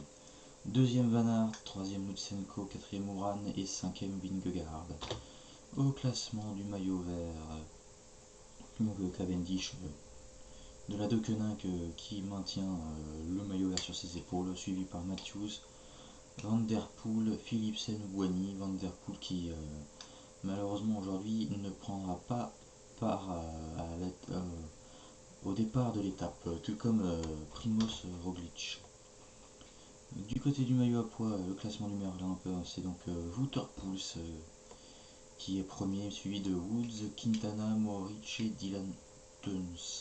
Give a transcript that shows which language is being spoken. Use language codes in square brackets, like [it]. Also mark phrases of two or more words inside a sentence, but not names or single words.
[fr] Deuxième Van Aert, troisième Lutsenko, quatrième Uran et cinquième Vingegaard. Au classement du maillot vert, Cavendish de la Deceuninck qui maintient le maillot vert sur ses épaules, suivi par Matthews, Van Der Poel, Philipsen, Bouhanni. Van Der Poel qui malheureusement aujourd'hui ne prendra pas part au départ de l'étape, tout comme Primoz Roglic. Du côté du maillot à poids, le classement du Merlin, c'est donc Wouter Poel qui est premier, suivi de Woods, Quintana, Mohoric et Dylan Teuns.